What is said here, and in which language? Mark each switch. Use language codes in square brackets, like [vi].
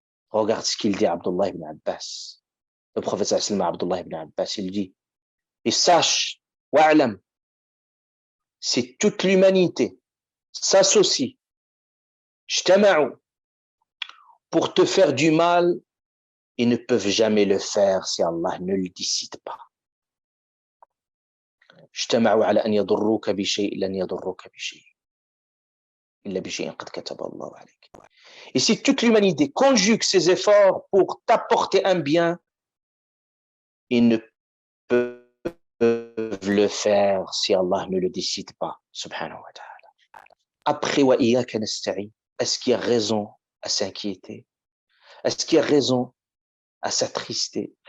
[fr] Regarde ce qu'il dit à Abdullah ibn Abbas. Le prophète sallallahu Abdullah ibn Abbas, il dit, et sache, wa'alam, si toute l'humanité s'associe, jtama'u, pour te faire du mal, ils ne peuvent jamais le faire si Allah ne le décide pas. [ar] اجتمعوا على أن يضروك بشيء لن يضروك بشيء إلا بشيء قد كتب الله عليك. [fr] Et si toute l'humanité conjugue ses efforts pour t'apporter un bien, ils ne peuvent le faire si Allah ne le décide pas, subhanahu wa ta'ala. Après [ar] wa iyyaka nasta'in, [fr] est-ce qu'il y a raison à s'inquiéter? Est-ce qu'il y a raison à s'attrister?